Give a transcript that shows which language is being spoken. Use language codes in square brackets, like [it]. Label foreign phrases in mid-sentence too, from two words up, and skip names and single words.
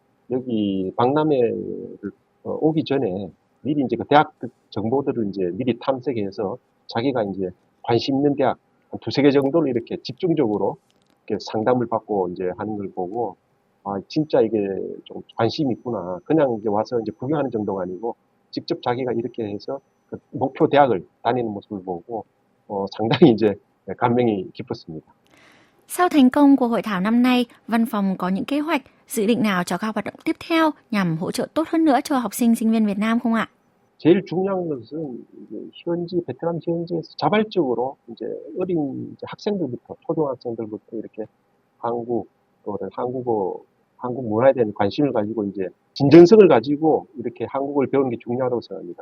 [ko] 여기 박람회를 오기 전에 미리 이제 그 대학 정보들을 이제 미리 탐색해서 자기가 이제 관심 있는 대학 한 2-3개 정도를 이렇게 집중적으로 이렇게 상담을 받고 이제 하는 걸 보고 아 진짜 이게 좀 관심이 있구나. 그냥 이제 와서 이제 구경하는 정도가 아니고 직접 자기가 이렇게 해서 그 목표 대학을 다니는 모습을 보고 상당히 이제 감명이 깊었습니다. [vi] Sau thành công của hội thảo năm nay, văn phòng có những kế hoạch, dự định nào cho các hoạt động tiếp theo nhằm hỗ trợ tốt hơn nữa cho học sinh, sinh viên Việt Nam không ạ? [ko] 제일 중요한 것은 베트남 현지에서 자발적으로 이제 어린 이제 학생들부터, 초등학생들부터 이렇게 한국, 또는 한국어, 한국 문화에 대한 관심을 가지고 이제 진정성을 가지고 이렇게 한국을 배우는 게 중요하다고 생각합니다.